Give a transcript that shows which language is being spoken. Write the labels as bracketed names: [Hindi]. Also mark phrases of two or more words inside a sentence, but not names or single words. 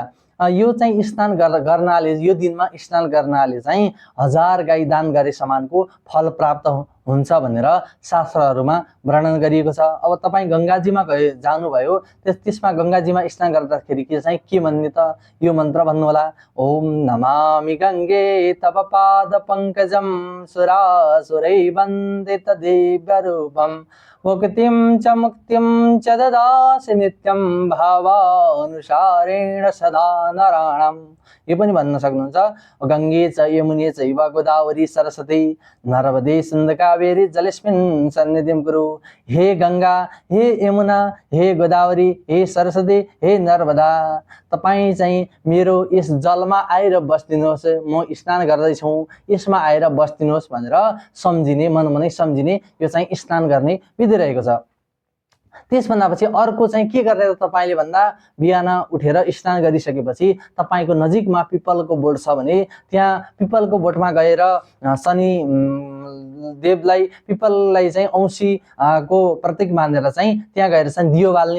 [Nepali] यो चाहिँ स्नान गर्नाले, यो दिनमा स्नान गर्नाले चाहिँ 1000 गाई दान गरे समानको फल प्राप्त हुन्छ भनेर शास्त्रहरूमा वर्णन गरिएको छ। अब तपाईँ गङ्गाजीमा जानुभयो, त्यसमा गङ्गाजीमा स्नान गर्दाखेरि के भन्ने त, यो मन्त्र भन्नुहोला। [Sanskrit] ओम नमामि गङ्गे तव पाद पङ्कजं सुरासुरै वन्दित दिव्य रूपं मुक्तिं च मुक्तिं च ददासि नित्यं भावानुसारेण सदा नराणाम्। [Nepali] यो पनि भन्न सक्नुहुन्छ। [Sanskrit] गङ्गे च यमुने चैव गोदावरी सरस्वती नर्मदे सिन्धु कावेरी जलेस्मिन् सन्निधिं कुरु। [Nepali] हे गङ्गा, हे यमुना, हे गोदावरी, हे सरस्वती, हे नर्मदा, तपाईँ चाहिँ मेरो यस जलमा आएर बस्दिनुहोस्। म स्नान गर्दैछु, यसमा आएर बस्दिनुहोस् भनेर सम्झिने, मनमनै सम्झिने यो चाहिँ स्नान गर्ने विधि रहेको छ। त्यसभन्दा पछि अर्को चाहिँ के गरेर तपाईले भन्दा, बिहान उठेर स्नान गरिसकेपछि तपाईको नजिकमा पिपलको बोट छ भने त्यहाँ पिपलको बोटमा गएर शनि देवलाई, पिपललाई चाहिँ औँसी को प्रतीक मानेर चाहिँ त्यहाँ गएर चाहिँ दियो बाल्ने।